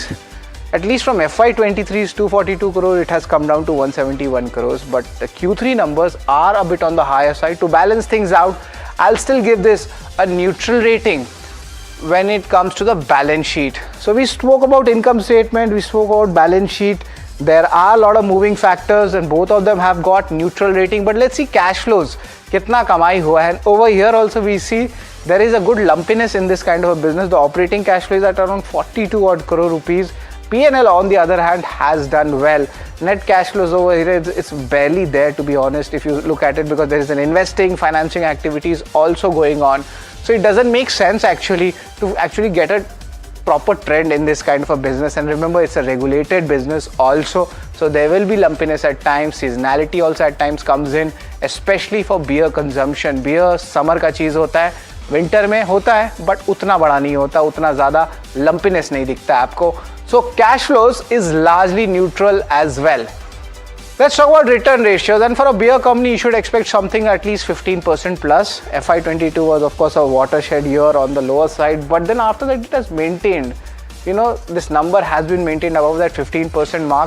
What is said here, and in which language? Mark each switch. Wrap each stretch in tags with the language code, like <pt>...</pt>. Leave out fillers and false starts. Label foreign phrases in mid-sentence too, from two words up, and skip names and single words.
<en>At least from FY23's 242 crore, it has come down to 171 crores, but the Q3 numbers are a bit on the higher side. To balance things out, I'll still give this a neutral rating. when it comes to the balance sheet. So we spoke about income statement, we spoke about balance sheet. There are a lot of moving factors and both of them have got neutral rating, but let's see cash flows.</en> <hi>कितना कमाई हुआ है.</hi> <en>And over here also we see there is a good lumpiness in this kind of a business. The operating cash flow is at around 42 odd crore rupees. P&L on the other hand has done well. Net cash flows over here, it's barely there to be honest if you look at it, because there is an investing, financing activities also going on. So it doesn't make sense actually to actually get a proper trend in this kind of a business. And remember, it's a regulated business also, so there will be lumpiness at times. Seasonality also at times comes in, especially for beer consumption. Beer summer</en> <hi>का चीज होता है, winter में होता है, but उतना बड़ा नहीं होता, उतना ज़्यादा lumpiness नहीं दिखता है आपको.</hi> <en>So cash flows is largely neutral as well. Let's talk about return ratios, and for a beer company you should expect something at least 15% plus. FY22 was of course a watershed year on the lower side, but then after that it has maintained, you know, this number has been maintained above that 15% mark.</en>